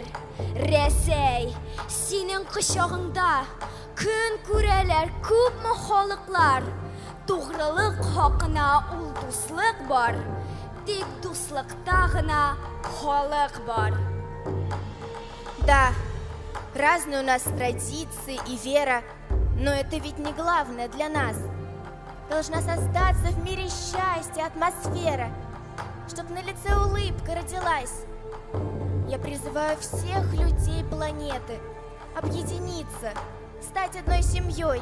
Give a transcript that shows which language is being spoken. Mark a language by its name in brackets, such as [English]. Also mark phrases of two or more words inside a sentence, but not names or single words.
[Tatar] Рәсәй, синең кочагыңда көн күрәләр күпме халыклар. Тугрылык хакына ул дуслык бар, тик дуслыкта гына халык бар. [Russian] Да, разные у нас традиции и вера, но это ведь не главное для нас. Должна создаться в мире счастья, атмосфера, чтоб на лице улыбка родилась. Я призываю всех людей планеты объединиться, стать одной семьей.